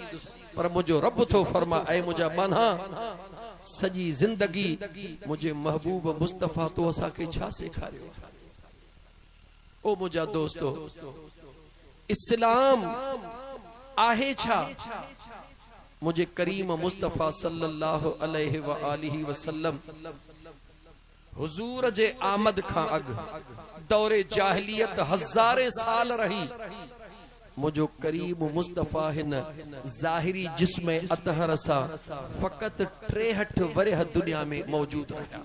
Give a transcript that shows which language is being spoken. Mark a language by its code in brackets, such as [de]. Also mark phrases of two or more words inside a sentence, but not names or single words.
[sd] पर मुंहिंजो रब थो फरमा, ऐ मुंहिंजा बान्हा सजी जिंदगी मुंहिंजे महबूब मुस्तफ़ा तो असांखे छा सेखारियो? ओ मुंहिंजा दोस्तो, इस्लाम आहे छा? मुंहिंजे करीम मुस्तफ़ा [ar] صلى الله عليه وآله وسلم [sd] हुजूर जे आमद खां अॻु दौरे जाहिलियत हज़ारे साल रही। मुझो करीम मुस्तफ़ा हिन ज़ाहिरी जिस्म अतहर सां फ़क़ति 63 वरिह दुनिया में मौजूद रहा।